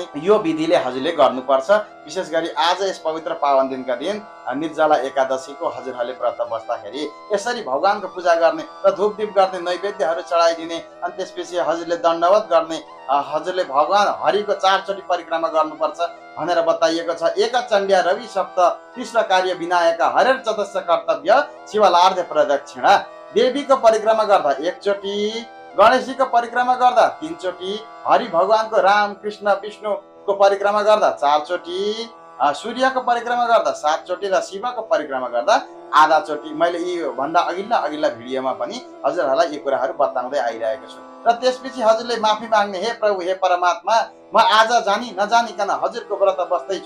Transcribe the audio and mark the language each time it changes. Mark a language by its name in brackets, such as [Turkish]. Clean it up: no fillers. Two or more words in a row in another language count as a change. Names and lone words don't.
[Nepali] यो विधिले हजुरले गर्नुपर्छ। विशेष गरी आज यस पवित्र पावन दिनका दिन निर्जला एकादशीको हजुरहरूले व्रत बस्दाखेरि यसरी भगवानको पूजा गर्ने र धूप दीप गर्ने, नैवेद्यहरू चढाइदिने। अनि त्यसपछि हजुरले दण्डवत गर्ने। हजुरले भगवान हरिको 4 चोटि परिक्रमा गर्नुपर्छ भनेर बताइएको छ। [Sanskrit] एक चण्ड्या रवि सप्त कृष्ण कार्य विनायक हरेर चतुर्थ कर्तव्य शिवलार्ध प्रदक्षिणा। [Nepali] देवीको परिक्रमा गर्दा 1 चोटि, गणेशजीको परिक्रमा गर्दा 3 चोटि, हरि भगवानको राम कृष्ण विष्णुको परिक्रमा गर्दा 4 चोटि, सूर्यको परिक्रमा गर्दा 7 चोटि र शिवको परिक्रमा गर्दा आधा चोटि। मैले यी भन्दा अघिल्ला भिडियोमा पनि हजुरहरूलाई यी कुराहरू बताउँदै आइरहेको छु। र त्यसपछि हजुरले माफी माग्ने। हे प्रभु, हे परमात्मा, म आज जानी नजानिकन हजुरको व्रत बस्दैछु।